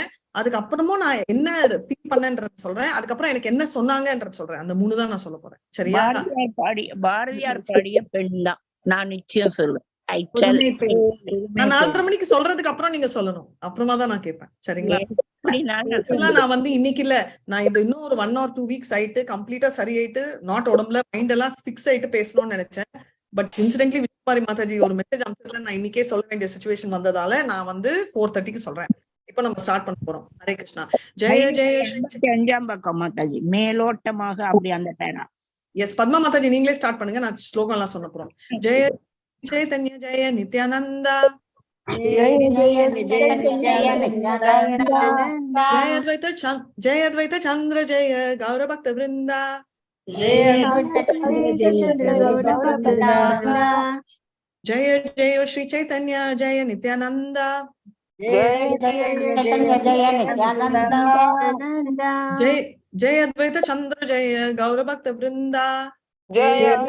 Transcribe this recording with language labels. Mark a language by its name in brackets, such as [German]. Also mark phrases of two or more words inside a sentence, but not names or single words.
[Tamil] அதுக்கப்புறமும் நான் என்ன ஃபீல் பண்ணேன்றத சொல்றேன். அதுக்கப்புறம் எனக்கு என்ன சொன்னாங்கன்றத சொல்றேன். அந்த 3 தான் நான் சொல்ல போறேன். சரியா? பாரதியார் பாடிய பெண் தான் நான் நிச்சயம் சொல்லுவேன். நான் 4:30 மணிக்கு சொல்றதுக்கு அப்புறம் நீங்க சொல்லணும். அப்புறமா தான் நான் கேட்பேன். சரிங்களா? நான் வந்து இன்னைக்கு இல்ல, நான் இது இன்னும் ஒரு [English] 1 or 2 weeks [Tamil] ஆயிட்டு கம்ப்ளீட்டா சரியாயிட்டு நாட் உடம்புல மைண்ட் எல்லாம் ஃபிக்ஸ் ஆயிட்டு பேசணும்னு நினைச்சேன். [English] but incidentally [Tamil] விஷ்ணுமாரி மாதாஜி ஒரு மெசேஜ் அனுப்பிச்சதுல நான் இன்னைக்கே சொல்ல வேண்டிய சிச்சுவேஷன் வந்ததால நான் வந்து 4:30க்கு சொல்றேன். இப்ப நம்ம ஸ்டார்ட் பண்ண போறோம். ஹரே கிருஷ்ணா. ஜெய ஜெய 5ஆம் பக்கம் மாதாஜி, மேலோட்டமாக அப்படி அந்த பேரா. எஸ் பத்மா மாதாஜி, நீங்களே ஸ்டார்ட் பண்ணுங்க. நான் ஸ்லோகம் எல்லாம் சொல்ல போறோம். [Sanskrit] ஜெய चैतन्य जय नित्यानंद, जय अद्वैत चंद्र जय गौर भक्त वृंदा, जय जय श्री चैतन्य जय नित्यानंद, जय जय अद्वैत चंद्र जय गौर भक्त वृंदा, जय